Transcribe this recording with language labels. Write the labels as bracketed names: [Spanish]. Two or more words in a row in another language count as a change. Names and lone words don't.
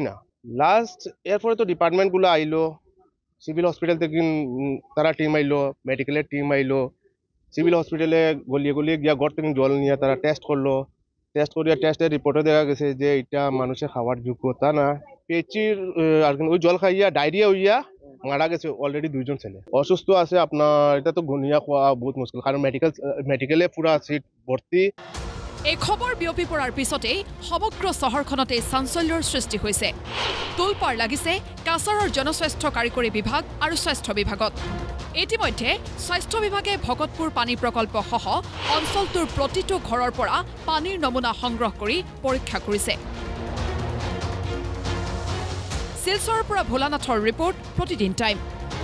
[Bangla] না লাস্ট এরপরে তো ডিপার্টমেন্টগুলো আইলো সিভিল হসপিটাল থেকে তারা টিম আইলো মেডিকেলের টিম আইলো সিভিল হসপিটালে গলিয়ে গলিয়ে গিয়া ঘর থেকে জল নিয়ে তারা টেস্ট করলো টেস্ট করিয়া টেস্টের রিপোর্টে দেখা গেছে যে এটা মানুষের খাওয়ার যোগ্যতা না পিএইচির আর ওই জল খাইয়া ডায়রিয়া হইয়া মারা গেছে অলরেডি 2জন ছেলে অসুস্থ আছে আপনার এটা তো গুনিয়া খোয়া বহুত মুশকিল কারণ মেডিকেলে পুরা সিট ভর্তি [Assamese] এই খবৰ বিয়পি পৰাৰ পিছতেই সমগ্ৰ চহৰখনতে চাঞ্চল্যৰ সৃষ্টি হৈছে তোলপাৰ লাগিছে কাছাৰৰ জনস্বাস্থ্য কাৰিকৰী বিভাগ আৰু স্বাস্থ্য বিভাগত ইতিমধ্যে স্বাস্থ্য বিভাগে ভকতপুৰ পানী প্ৰকল্প সহ অঞ্চলটোৰ প্ৰতিটো ঘৰৰ পৰা পানীৰ নমুনা সংগ্ৰহ কৰি পৰীক্ষা কৰিছে শিলচৰৰ পৰা ভোলানাথৰ ৰিপৰ্ট প্ৰতিদিন টাইম